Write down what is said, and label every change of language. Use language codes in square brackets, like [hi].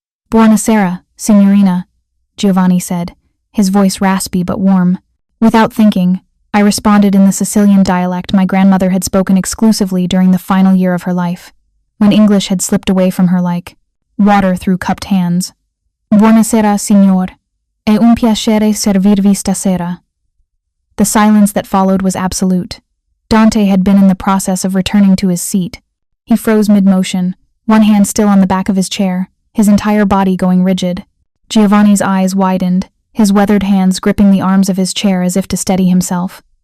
[it] Buonasera, signorina, [en] Giovanni said, his voice raspy but warm. Without thinking, I responded in the Sicilian dialect my grandmother had spoken exclusively during the final year of her life, when English had slipped away from her like water through cupped hands. [it] Buonasera, signor. È un piacere servirvi stasera. [en] The silence that followed was absolute. Dante had been in the process of returning to his seat. He froze mid-motion, one hand still on the back of his chair, his entire body going rigid. Giovanni's eyes widened, his weathered hands gripping the arms of his chair as if to steady himself.